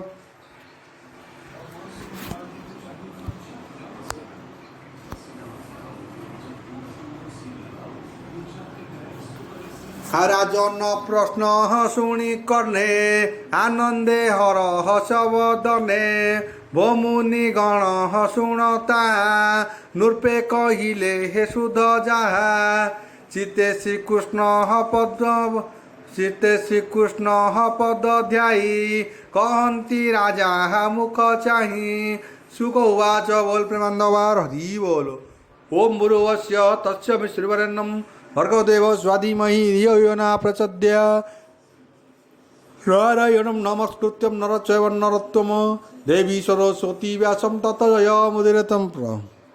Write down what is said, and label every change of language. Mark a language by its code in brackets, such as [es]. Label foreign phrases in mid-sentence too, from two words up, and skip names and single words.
[or] ରାଜନ ପ୍ରଶ୍ନ ଶୁଣୀ କର୍ଣେ ଆନଂଦେ ହର ହସବଦନେ ଭମୁନି ଗଣ ଶୁଣତା ନୃପେ କହିଲେ ହେ ସୁଧ ଜାହା ଚିତେ ଶ୍ରୀକୃଷ୍ଣ ପଦ ଧ୍ୟାଈ କହତୀ ରାଜା ମୁଖ ଚାହୀ ସୁଖ ଉବାଚ ବୋଲ ପ୍ରେମାନଂଦବାର ହରି ବୋଲ। [sa] ओम भूर्भुवस्स्य तत्सवितुर्वरेण्यं भर्गोदेवस्य स्वाधीमहि धियो यो न प्रचोदयात् नारायणं नमस्कृत्यं नरं चैव नरोत्तमं देवी सरस्वती व्यासं ततो जयमुदीरयेत्।